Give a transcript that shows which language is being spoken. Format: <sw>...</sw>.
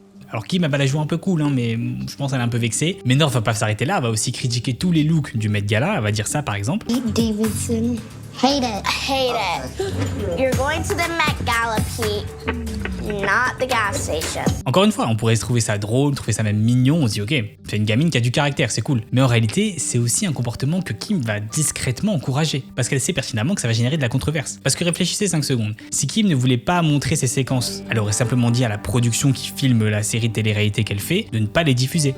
<fr>Alors Kim elle va la jouer un peu cool, hein, mais je pense qu'elle est un peu vexée. Mais North va pas s'arrêter là, elle va aussi critiquer tous les looks du Met Gala, elle va dire ça par exemple.</fr> <en>Pete Davidson. Hate it. Hate it. You're going to the Met Gala, Pete. Not the gas station.</en> <fr>Encore une fois, on pourrait se trouver ça drôle, trouver ça même mignon, on se dit ok, c'est une gamine qui a du caractère, c'est cool. Mais en réalité, c'est aussi un comportement que Kim va discrètement encourager, parce qu'elle sait pertinemment que ça va générer de la controverse. Parce que réfléchissez 5 secondes, si Kim ne voulait pas montrer ses séquences, elle aurait simplement dit à la production qui filme la série de télé-réalité qu'elle fait, de ne pas les diffuser.</fr>